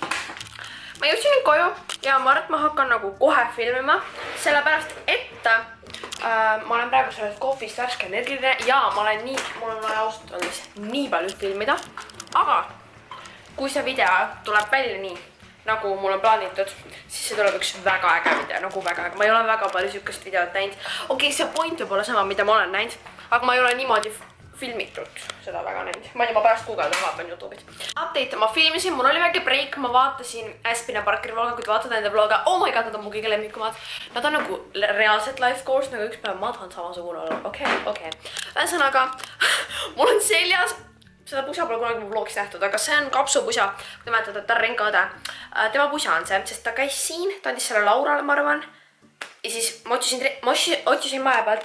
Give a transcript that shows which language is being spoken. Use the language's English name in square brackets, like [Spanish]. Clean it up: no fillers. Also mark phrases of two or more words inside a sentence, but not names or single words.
[Estonian] Ma jõudsin nüüd koju ja ma arvan, et ma hakkan nagu kohe filmima, sellepärast et ma olen praegu sellest kohvist värske energiline ja mul on vaja ausalt öeldes nii palju filmida, aga kui see video tuleb välja nii, nagu mul on plaanitud, siis see tuleb üks väga äge video, nagu väga äge. Ma ei ole väga palju sükest videot näinud. Okei, see point võib olla sama, mida ma olen näinud, aga ma ei ole niimoodi filmitud seda väga näinud. Ma ei tea, ma pärast Google'dan vaatan YouTube'it. Update, ma filmisin, mul oli väike break, ma vaatasin Aspin ja Parkeri vloga, kui te vaatate nende vloga. [English] Oh my god, [Estonian] nad on mu kõige lemmikumad. Nad on nagu reaalselt [English] life goals, [Estonian] nagu üks päev ma tahan samasugune olla. Okei. Ühesõnaga, mul on seljas seda pusa pole kunagi mu vlogis nähtud, aga see on kapsupusa, kui te mäletate, et Tarrenka õde. Tema pusa on see, sest ta käis siin, ta andis selle Laurale, ma arvan. Ja siis ma otsisin maja pealt.